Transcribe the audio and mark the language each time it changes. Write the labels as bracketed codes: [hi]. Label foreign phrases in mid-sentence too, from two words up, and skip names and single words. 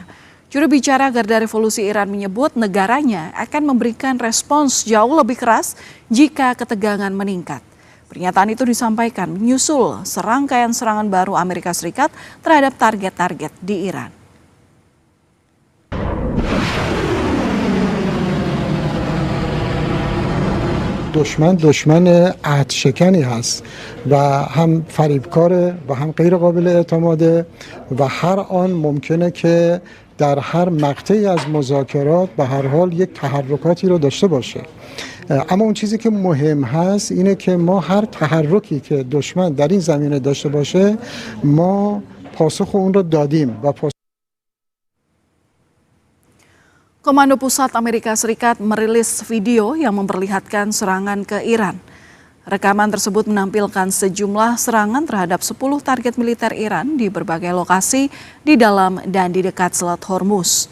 [id] Juru bicara Garda Revolusi Iran menyebut negaranya akan memberikan respons jauh lebih keras jika ketegangan meningkat. Pernyataan itu disampaikan menyusul serangkaian serangan baru Amerika Serikat terhadap target-target di Iran. [fa] دشمن عهد شکنی هست و هم فریبکاره و هم غیر قابل اعتماده و هر آن ممکنه که در هر مقطعی از مذاکرات به هر حال یک تحرکاتی رو داشته باشه. اما اون چیزی که مهم هست اینه که ما هر تحرکی که دشمن در این زمینه داشته باشه ما پاسخ اون رو دادیم و [id] Komando Pusat Amerika Serikat merilis video yang memperlihatkan serangan ke Iran. Rekaman tersebut menampilkan sejumlah serangan terhadap 10 target militer Iran di berbagai lokasi di dalam dan di dekat Selat Hormuz.